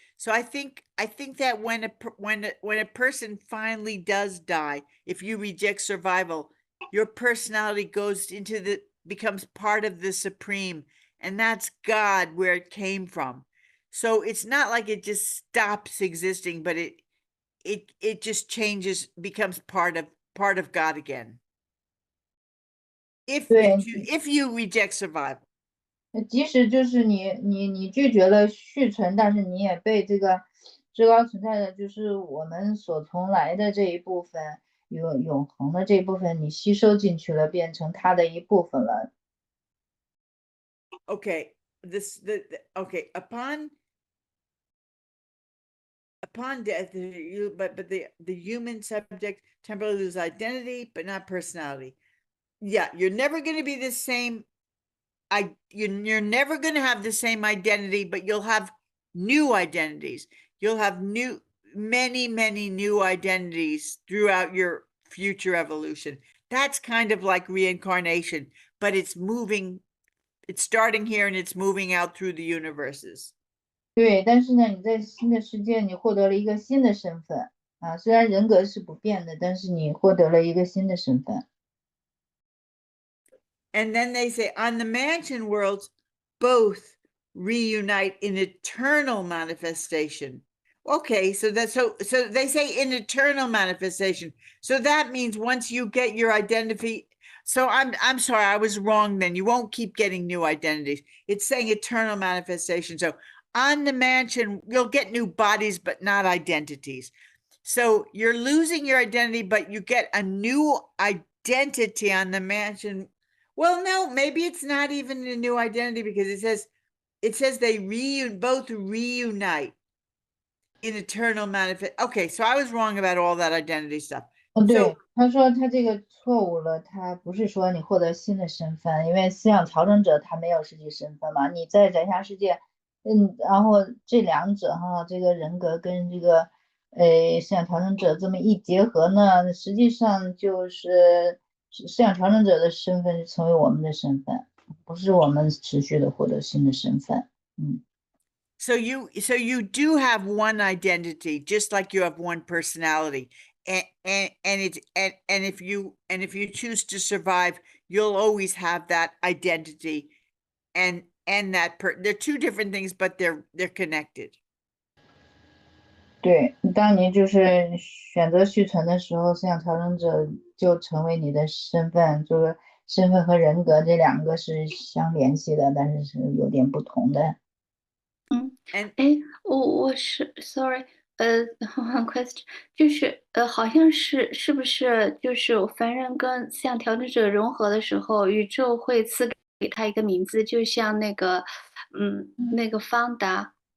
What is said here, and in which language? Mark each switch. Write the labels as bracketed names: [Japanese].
[English] So I think that when a person finally does die, if you reject survival, your personality becomes part of the supreme, and that's God, where it came from. So it's not like it just stops existing, but it just changes, becomes part of God again. If you reject survival. [Chinese] 即使就是你拒绝了续存，但是你也被这个至高存在的，就是我们所从来的这一部分，永恒的这一部分，你吸收进去了，变成它的一部分了。 [English] okay, okay, upon death, but the human subject temporarily lose identity, but not personality. Yeah, you're never going to be the same. You're never going to have the same identity, but you'll have new identities. You'll have many new identities throughout your future evolution. That's kind of like reincarnation, but it's starting here and it's moving out through the universes. [Chinese] 对，但是呢，你在新的世界，你获得了一个新的身份啊，虽然人格是不变的，但是你获得了一个新的身份。 [English] And then they say on the mansion worlds, both reunite in eternal manifestation. Okay, so they say in eternal manifestation. So that means once you get your identity. So I'm sorry, I was wrong then. You won't keep getting new identities. It's saying eternal manifestation. So on the mansion, you'll get new bodies, but not identities. So you're losing your identity, but you get a new identity on the mansion. Well, no, maybe it's not even a new identity because it says they both reunite in eternal manifest. Okay, so I was wrong about all that identity stuff. [Chinese] 对，他说他这个错误了，他不是说你获得新的身份，因为思想调整者他没有实际身份嘛，你在在下世界，然后这两者哈，这个人格跟这个思想调整者这么一结合呢，实际上就是思想调整者的身份就成为我们的身份，不是我们持续的获得新的身份。 [English] So you do have one identity, just like you have one personality, and if you choose to survive, you'll always have that identity, and they're two different things, but they're connected. [Chinese] 对，当你就是选择续存的时候，思想调整者就成为你的身份，就是身份和人格这两个是相联系的，但是是有点不同的。我是 [English] sorry，one question， [Chinese] 就是好像是不是就是凡人跟思想调整者融合的时候，宇宙会赐给他一个名字，就像那个那个方达